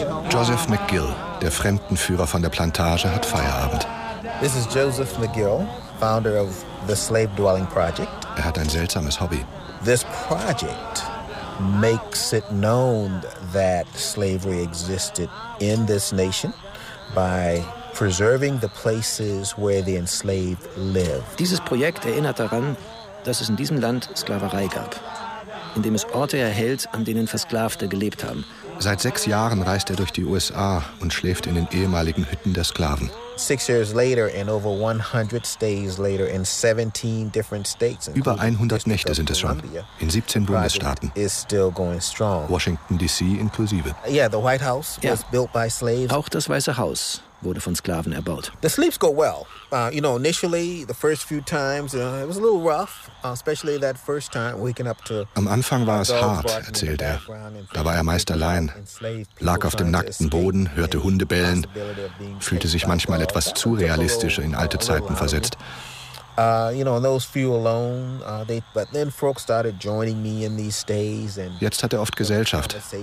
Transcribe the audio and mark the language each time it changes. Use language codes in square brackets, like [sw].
[de] Joseph McGill, der Fremdenführer von der Plantage, hat Feierabend. [en] This is Joseph McGill, founder of the Slave Dwelling Project. [de] Er hat ein seltsames Hobby. [en] This project makes it known that slavery existed in this nation by preserving the places where the enslaved lived. [de] Dieses Projekt erinnert daran, dass es in diesem Land Sklaverei gab, indem es Orte erhält, an denen Versklavte gelebt haben. Seit 6 Jahren reist er durch die USA und schläft in den ehemaligen Hütten der Sklaven. [en] 6 years later and over 100 stays later in 17 different states. [de] Über 100 Nächte sind es schon in 17 Bundesstaaten. [en] Is still going strong. [de] Washington DC inklusive. [en] Yeah, the White House was built by slaves. [de] Auch das Weiße Haus wurde von Sklaven erbaut. [en] The sleeps go well. You know, initially the first few times it was a little rough, especially that first time waking up to. [de] Am Anfang war es hart, erzählt er. Da war er meist allein, lag auf dem nackten Boden, hörte Hunde bellen, fühlte sich manchmal etwas zu realistisch in alte Zeiten versetzt. Jetzt hat er oft Gesellschaft.